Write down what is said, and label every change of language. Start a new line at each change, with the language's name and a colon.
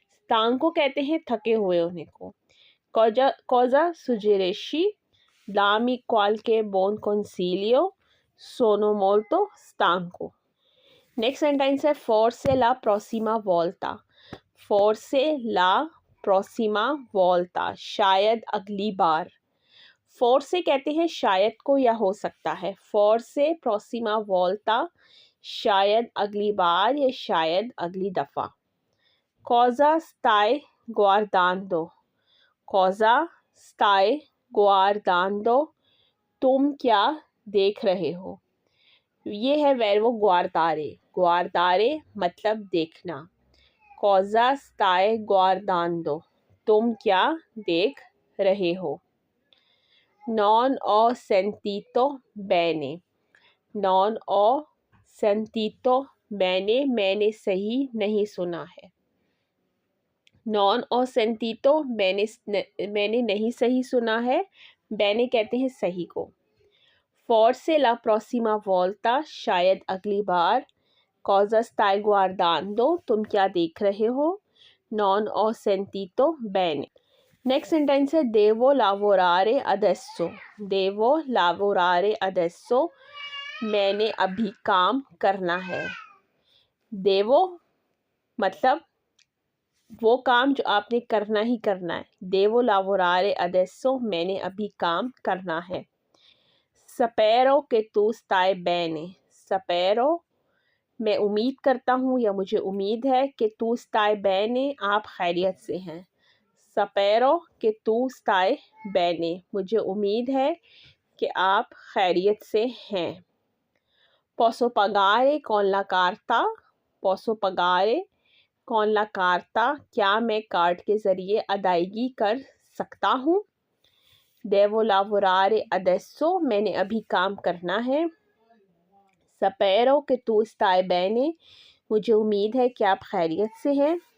Hindi: stanco कहते हैं थके हुए होने को।
Italian: cosa suggerisci dammi qualche buon consiglio sono molto stanco।
Hindi: Next sentence है
Italian: forse la prossima volta forse la prossima volta
Hindi: शायद अगली बार। forse कहते हैं शायद को या हो सकता है।
Italian: forse prossima volta
Hindi: शायद अगली बार या शायद अगली दफ़ा।
Italian: cosa stai guardando cosa stai guardando
Hindi: तुम क्या देख रहे हो। ये है verbo guardare। guardare मतलब देखना।
Italian: cosa stai guardando,
Hindi: तुम क्या देख रहे हो।
Italian: non ho sentito bene। non ho sentito bene
Hindi: मैंने सही नहीं सुना है।
Italian: non ho sentito
Hindi: मैंने नहीं सही सुना है। bene कहते हैं सही को।
Italian: forse la prossima volta
Hindi: शायद अगली बार।
Italian: cosa stai guardando
Hindi: तुम क्या देख रहे हो।
Italian: non ho sentito bene।
Hindi: Next sentence है
Italian: devo lavorare adesso। devo lavorare adesso
Hindi: मैंने अभी काम करना है। devo मतलब वो काम जो आपने करना ही करना है।
Italian: devo lavorare adesso
Hindi: मैंने अभी काम करना है।
Italian: spero che tu stai bene।
Hindi: spero मैं उम्मीद करता हूँ या मुझे उम्मीद है कि तू
Italian: stai bene
Hindi: आप खैरियत से हैं।
Italian: spero che tu stai bene
Hindi: मुझे उम्मीद है कि आप खैरियत से हैं।
Italian: posso pagare con la carta। posso pagare con la carta
Hindi: क्या मैं कार्ड के ज़रिए अदायगी कर सकता हूँ।
Italian: devo lavorare adesso
Hindi: मैंने अभी काम करना है।
Italian: spero che tu stai bene
Hindi: मुझे उम्मीद है कि आप खैरियत से हैं।